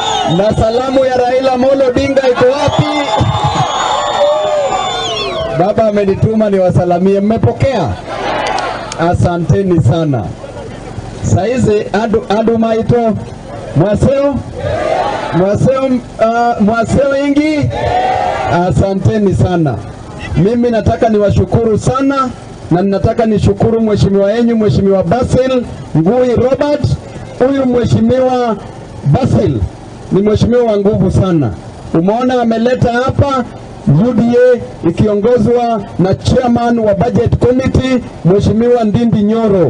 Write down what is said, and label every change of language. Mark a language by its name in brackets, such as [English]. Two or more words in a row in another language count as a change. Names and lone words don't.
[Swahili] Na salamu ya Raila Amolo Odinga iko wapi? Baba amenituma niwasalamie, mmepokea? Asanteni sana. [Kamba] Saizi andu maito mwaseo ingi. [Swahili] Asanteni sana. Mimi nataka niwashukuru sana na ninataka nishukuru mheshimiwa yenyu Mheshimiwa Basil Ngui Robert. Huyu Mheshimiwa Basil ni mheshimiwa wa nguvu sana. Umeona ameleta hapa UDA ikiongozwa na chairman wa [English] budget committee [Swahili] Mheshimiwa Ndindi Nyoro.